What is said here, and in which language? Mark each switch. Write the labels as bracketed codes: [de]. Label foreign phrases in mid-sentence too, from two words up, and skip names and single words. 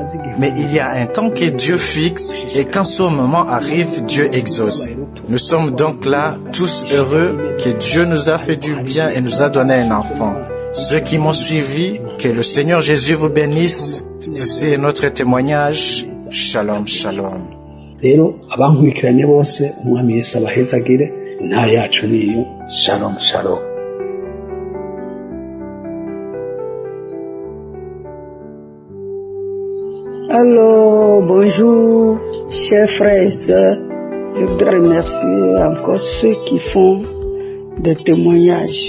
[fr] Mais il y a un temps que Dieu fixe et quand ce moment arrive, Dieu exauce. Nous sommes donc là, tous heureux que Dieu nous a fait du bien et nous a donné un enfant. Ceux qui m'ont suivi, que le Seigneur Jésus vous bénisse. Ceci est notre témoignage. [he] Shalom, shalom. [rw] Rero abankurikiranye bose umwami Yesu abahezagire nta yacu niyo. [he] Shalom, shalom. [fr] Alors, bonjour, chers frères et sœurs. Je voudrais remercier encore ceux qui font des témoignages.